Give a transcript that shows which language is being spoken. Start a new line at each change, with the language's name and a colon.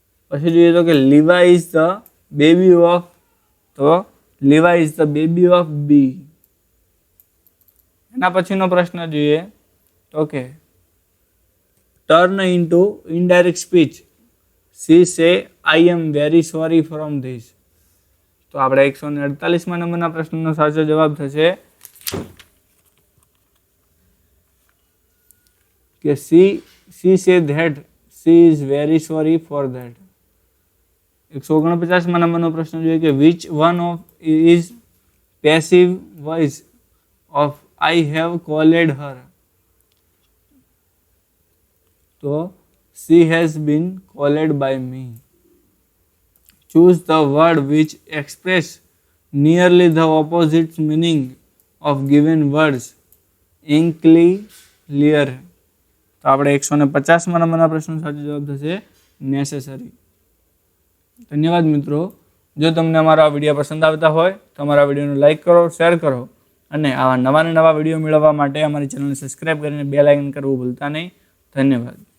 Gujarati: પછી જોઈએ તો કે
English: Larva is the baby of તો larva is the baby of bee.
Gujarati: એના પછીનો પ્રશ્ન જોઈએ તો કે
English: Turn into indirect speech. She say I am very sorry from this.
Gujarati: તો આપણે 148મા નંબરના પ્રશ્નનો સાચો જવાબ થશે કે
English: she say that she is very sorry for that.
Gujarati: 149મા નંબરનો પ્રશ્ન જોઈએ કે
English: which one of is passive voice of I have called her. તો she has been called by me. Choose the word which express nearly the opposite meaning of given words. Unclear.
Gujarati: તો આપણે 150મા નંબરના પ્રશ્નનો સાચો જવાબ થશે નેસેસરી. ધન્યવાદ મિત્રો. જો તમને અમારા વિડીયો પસંદ આવતા હોય તો અમારા વિડીયોને લાઇક કરો, શેર કરો અને આવા નવા વિડીયો મેળવવા માટે અમારી ચેનલને સબસ્ક્રાઈબ કરીને બેલ આઇકન કરવું ભૂલતા નહીં. ધન્યવાદ.